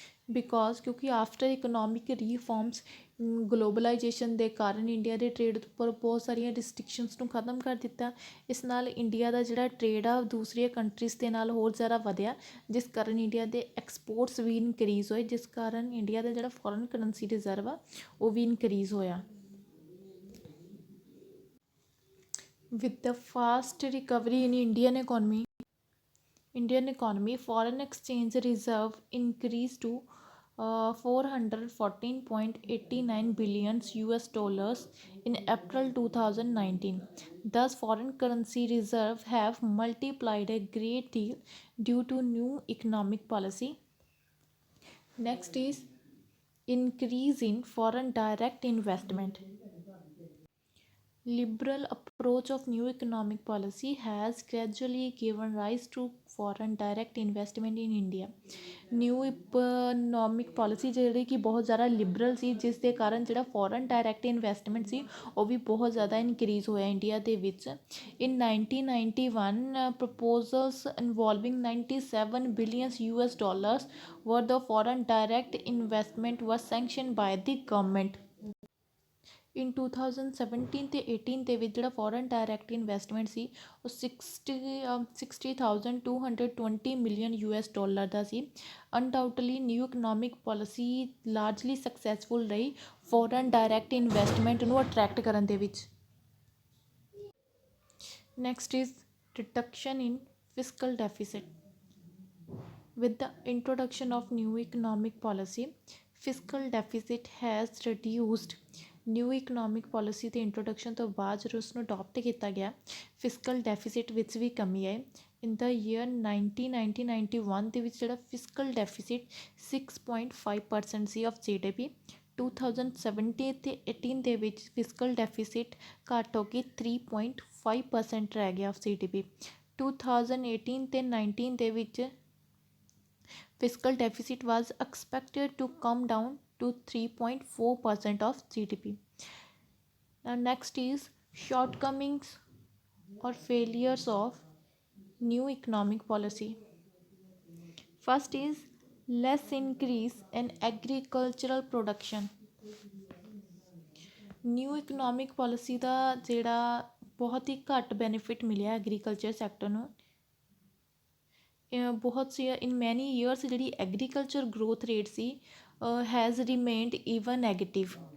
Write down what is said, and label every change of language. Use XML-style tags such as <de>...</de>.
<en>because</en> <pa>ਕਿਉਂਕਿ</pa> <en>after economic reforms</en> <pa>globalisation ਦੇ ਕਾਰਨ ਇੰਡੀਆ ਦੇ ਟ੍ਰੇਡ ਉੱਪਰ ਬਹੁਤ ਸਾਰੀਆਂ ਰਿਸਟ੍ਰਿਕਸ਼ਨਸ ਨੂੰ ਖ਼ਤਮ ਕਰ ਦਿੱਤਾ। ਇਸ ਨਾਲ ਇੰਡੀਆ ਦਾ ਜਿਹੜਾ ਟ੍ਰੇਡ ਆ ਦੂਸਰੀਆਂ ਕੰਟਰੀਜ਼ ਦੇ ਨਾਲ ਹੋਰ ਜ਼ਿਆਦਾ ਵਧਿਆ, ਜਿਸ ਕਾਰਨ ਇੰਡੀਆ ਦੇ ਐਕਸਪੋਰਟਸ ਵੀ ਇਨਕਰੀਜ਼ ਹੋਏ, ਜਿਸ ਕਾਰਨ ਇੰਡੀਆ ਦਾ ਜਿਹੜਾ ਫੋਰਨ ਕਰੰਸੀ ਰਿਜ਼ਰਵ ਆ ਉਹ ਵੀ ਇਨਕਰੀਜ਼ ਹੋਇਆ।</pa> <en>With the fast recovery in Indian economy, foreign exchange reserve increased to 414.89 billion US dollars in April 2019. Thus, foreign currency reserve have multiplied a great deal due to new economic policy. Next is increase in foreign direct investment. Liberal approach of new economic policy has gradually given rise to foreign direct investment in India।</en> <pa>New economic policy ਜਿਹੜੀ ਕਿ ਬਹੁਤ ਜ਼ਿਆਦਾ Liberal ਸੀ, ਜਿਸ ਦੇ ਕਾਰਨ ਜਿਹੜਾ foreign direct investment ਸੀ ਉਹ ਵੀ ਬਹੁਤ ਜ਼ਿਆਦਾ ਇਨਕਰੀਜ਼ ਹੋਇਆ ਇੰਡੀਆ ਦੇ ਵਿੱਚ।</pa> <en>In 1991 proposals involving 97 billion US dollars worth of foreign direct investment was sanctioned by the government।</en> <pa>ਇਨ 2017 ਅਤੇ 18 ਦੇ ਵਿੱਚ ਜਿਹੜਾ ਫੋਰਨ ਡਾਇਰੈਕਟ ਇਨਵੈਸਟਮੈਂਟ ਸੀ ਉਹ 60,220 ਮਿਲੀਅਨ US dollar ਦਾ ਸੀ।</pa> <en>Undoubtedly new economic policy largely successful ਰਹੀ foreign direct investment ਨੂੰ attract ਕਰਨ ਦੇ ਵਿੱਚ। Next is reduction in fiscal deficit. With the introduction of new economic policy, fiscal deficit has reduced।</en> <pa>New economic policy ਦੇ introduction ਤੋਂ ਬਾਅਦ ਜਦੋਂ ਉਸਨੂੰ ਅਡੋਪਟ ਕੀਤਾ ਗਿਆ, ਫਿਸਕਲ ਡੈਫੀਸਿਟ ਵਿੱਚ ਵੀ ਕਮੀ ਆਈ।</pa> <en>in the year 1991</en> <pa>ਦੇ ਵਿੱਚ ਜਿਹੜਾ fiscal deficit 6.5% ਸੀ of GDP। 2017 ਅਤੇ 18 ਦੇ ਵਿੱਚ ਫਿਸਕਲ ਡੈਫੀਸਿਟ ਘੱਟ ਹੋ ਕੇ 3.5% ਰਹਿ ਗਿਆ ਆਫ GDP। 2018 ਤੇ 19 ਦੇ ਵਿੱਚ</pa> <en>fiscal deficit was expected to come down to 3.4% of GDP. Now next is shortcomings or failures of new economic policy. First is less increase in agricultural production.</en> <pa>New economic policy ਦਾ ਜਿਹੜਾ ਬਹੁਤ ਹੀ ਘੱਟ benefit ਮਿਲਿਆ agriculture sector ਨੂੰ। ਬਹੁਤ ਸੀ</pa> <en>in many years</en> <pa>ਜਿਹੜੀ</pa> <en>Agriculture growth rate ਸੀ has remained even negative.</en>